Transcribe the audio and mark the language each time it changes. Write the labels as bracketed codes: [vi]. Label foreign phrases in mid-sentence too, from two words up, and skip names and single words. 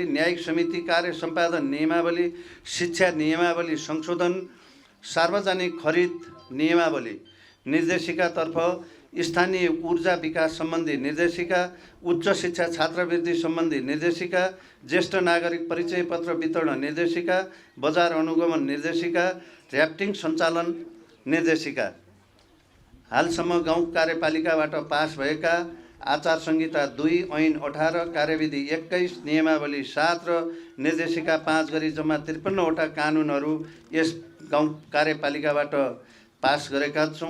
[ne] न्यायिक समिति कार्य सम्पादन नियमावली, शिक्षा नियमावली संशोधन, सार्वजनिक खरिद नियमावली, निर्देशिकातर्फ स्थानीय ऊर्जा विकास सम्बन्धी निर्देशिका, उच्च शिक्षा छात्रवृत्ति सम्बन्धी निर्देशिका, ज्येष्ठ नागरिक परिचय पत्र वितरण निर्देशिका, बजार अनुगमन निर्देशिका, ऱ्याफ्टिङ सञ्चालन निर्देशिका। हालसम्म गाउँ कार्यपालिकाबाट पास भएका आचार संहिता 2, ऐन 18, कार्यविधि 21, नियमावली 7 र निर्देशिका 5 गरी जम्मा 53वटा कानुनहरू यस गाउँ कार्यपालिकाबाट पास गरेका छौँ।